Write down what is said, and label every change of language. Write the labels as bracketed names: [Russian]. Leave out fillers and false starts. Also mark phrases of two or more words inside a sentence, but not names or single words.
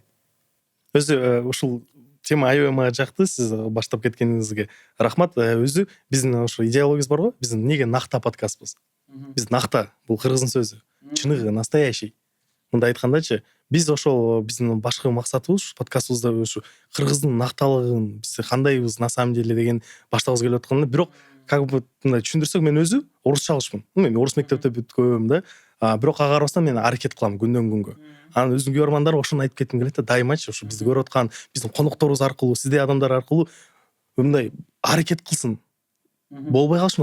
[Kyrgyz] Өзү ушул тема аябай мага жакты, сиз баштап кеткениңизге рахмат. Өзү биздин ошо идеологиябыз бар го, биз эмнеге накта подкастпыз. Биз накта, бул кыргыздын сөзү. Чыныгы, настоящий. Мындай айткандачы, биз ошол биздин башкы максатыбыз подкастыбызда ушу кыргыздын накталыгын, биз кандайбыз [Russian] на самом деле [Kyrgyz] деген баштагыбыз келип атканда, бирок [Russian] как бы [Kyrgyz] мындай түшүндүрсөк, мен өзү орусча алышмын. Мен орус мектепте бүткөм да. Бирок ага карабастан мен аракет кылам күндөн күнгө. Анан өзүнүн көрөрмандарына ошону айтып кетким келет да, дайымачы ушу бизди көрүп аткан биздин конокторубуз аркылуу, сиздей адамдар аркылуу мындай аракет кылсын. Болбой калышын.